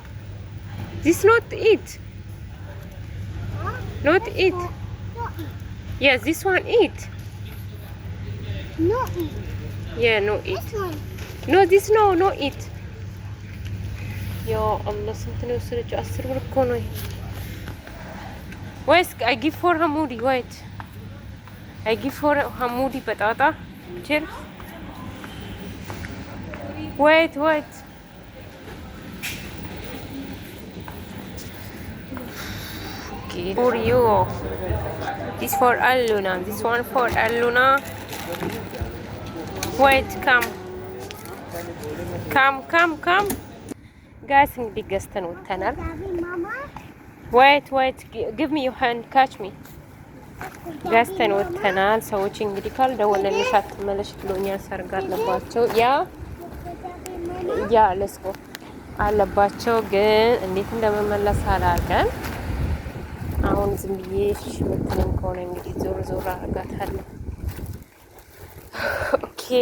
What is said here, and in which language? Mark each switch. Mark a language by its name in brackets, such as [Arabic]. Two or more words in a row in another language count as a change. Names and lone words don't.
[English] This not eat. Huh? Not This eat. one. No eat. Yes, this one eat. No eat. Yeah, no eat. This one. No, this no eat. Yo, Allah [Amharic] ስንት ነው የወሰደችው? [English] 10 [Amharic] ብር እኮ ነው። [English] Wait, I give for Hamudi. Wait. I give for Hamudi patata. Cheers. Wait. Okay. For you. This for Aluna. This one for Aluna. Wait, come. Guys, [Amharic] እንግዲህ ገዝተን ወጥተናል። [English] Mama. Wait. Give me your hand. Catch me. [Amharic] ገዝተን ወጥተናል። ሰዎች እንግዲህ ካልደወለልሽ አትመለሽ ብሎኛል። ሰርግ አለባቸው። ያ ለስኮ አለባቸው፣ ግን እንዴት እንደመመለስ አላውቅም። አሁን ዝም ብዬ ሽምትንም ከሆነ እንግዲህ ዞር አደርጋታለሁ። ኦኬ